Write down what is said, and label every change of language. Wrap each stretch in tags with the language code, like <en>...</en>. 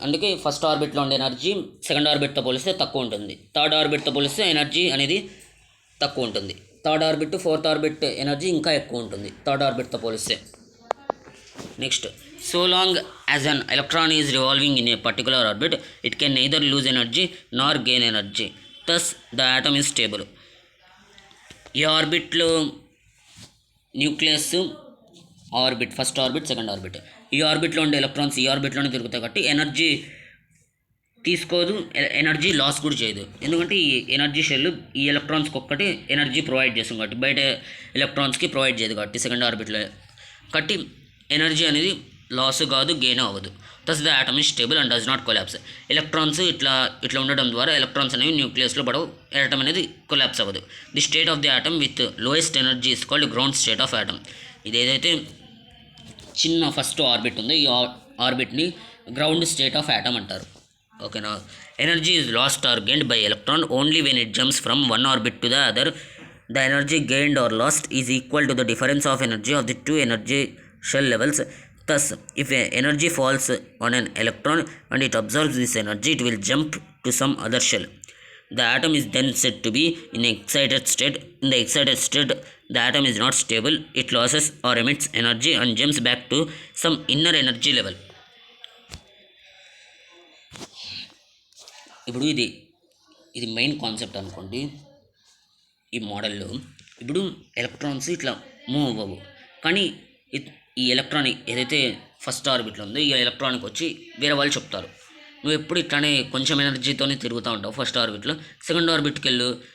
<te>అందుకే ఫస్ట్ ఆర్బిట్లో ఉండే energy second ఆర్బిట్తో పోలిస్తే తక్కువ ఉంటుంది, థర్డ్ ఆర్బిట్తో పోలిస్తే ఎనర్జీ అనేది తక్కువ ఉంటుంది. Third orbit fourth orbit energy ఇంకా ఎక్కువ ఉంటుంది థర్డ్ ఆర్బిట్తో పోలిస్తే.</te> <en>Next, so long as an electron is revolving in a particular orbit, it can neither lose energy nor gain energy. Thus, the atom is stable.</en> <te>ఈ ఆర్బిట్లో nucleus orbit, first orbit, second orbit, ఈ ఆర్బిట్లో ఉండే electrons ఈ ఆర్బిట్లోనే తిరుగుతాయి కాబట్టి energy తీసుకోదు, energy loss కూడా చేయదు. ఎందుకంటే ఈ ఎనర్జీ షెల్ ఈ ఎలక్ట్రాన్స్కి ఒక్కటి ఎనర్జీ ప్రొవైడ్ చేస్తుంది కాబట్టి బయట ఎలక్ట్రాన్స్కి ప్రొవైడ్ చేయదు కాబట్టి సెకండ్ ఆర్బిట్లో. కాబట్టి ఎనర్జీ అనేది లాస్ కాదు, గెయిన్ అవ్వదు.</te> <en>thus the atom is stable and does not collapse.</en> <te>Electrons ఇట్లా ఉండడం ద్వారా ఎలక్ట్రాన్స్ అనేవి న్యూక్లియస్లో పడవు, ఆటమ్ అనేది కొలాప్స్ అవ్వదు.</te> <en>The state of the atom with lowest energy is called ground state of atom.</en> <te>ఇది ఏదైతే చిన్న ఫస్ట్ ఆర్బిట్ ఉందో ఈ ఆర్బిట్ని గ్రౌండ్ స్టేట్ ఆఫ్ యాటమ్ అంటారు. ఓకేనా.</te> <en>Energy is lost or gained by electron only when it jumps from one orbit to the other. The energy gained or lost is equal to the difference of energy of the two energy shell levels. Thus, if a energy falls on an electron and it absorbs this energy, it will jump to some other shell. The atom is then said to be in excited state. In the excited state, the atom is not stable. It loses or emits energy and jumps back to some inner energy level.</en> <te>ఇప్పుడు ఇది main concept అనుకోండి ఈ మోడల్లో. ఇప్పుడు electrons ఇట్లా move అవ్వవు, కానీ ఈ ఎలక్ట్రాన్ ఏదైతే ఫస్ట్ ఆర్బిట్లో ఉందో ఈ ఎలక్ట్రాన్కి వచ్చి వేరే వాళ్ళు చెప్తారు, నువ్వు ఎప్పుడు ఇట్లానే కొంచెం ఎనర్జీతోనే తిరుగుతూ ఉంటావు ఫస్ట్ ఆర్బిట్లో, సెకండ్ ఆర్బిట్కి వెళ్ళు.</te>